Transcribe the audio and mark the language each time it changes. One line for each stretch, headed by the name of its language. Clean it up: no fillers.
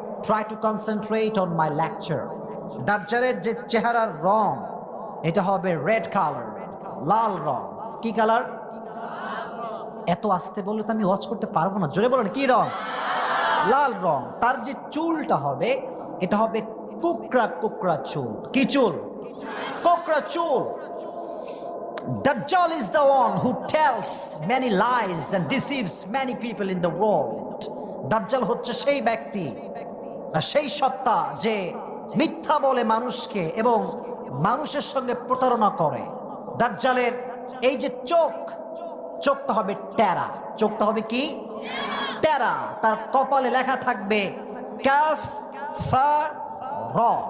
English: Try to concentrate on my lecture.
Bangla: দাজ্জালের যে চেহারার রং, এটা হবে রেড কালার, লাল রং। কি কালার? এত আস্তে বললে তো আমি ওয়াচ করতে পারবো না, জোরে বলেন কি রং? লাল রং। তার যে চুলটা হবে, এটা হবে কুকরা কুকরা চুল। কি চুল? কোকড়া চুল।
English: Dajjal is the one who tells many lies and deceives many people in the world.
Bangla: দাজ্জাল হচ্ছে সেই ব্যক্তি, সেই সত্তা যে মিথ্যা বলে মানুষকে এবং মানুষের সঙ্গে প্রতারণা করে। দাজ্জালের এই যে চোখটা হবে টেরা। চোখটা হবে কি? টেরা। তার কপালে লেখা থাকবে কাফ ফা র।